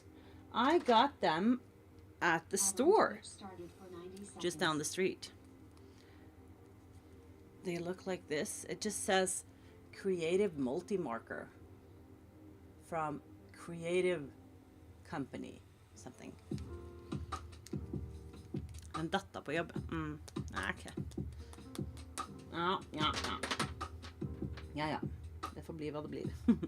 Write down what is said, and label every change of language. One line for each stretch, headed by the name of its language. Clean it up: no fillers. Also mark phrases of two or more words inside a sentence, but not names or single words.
English: I got them at the store just down the street. They look like this. It just says Creative Multi-Marker from Creative Company something.
Norwegian: En datter på jobb. Okay. Ja. Det får bli hva det blir.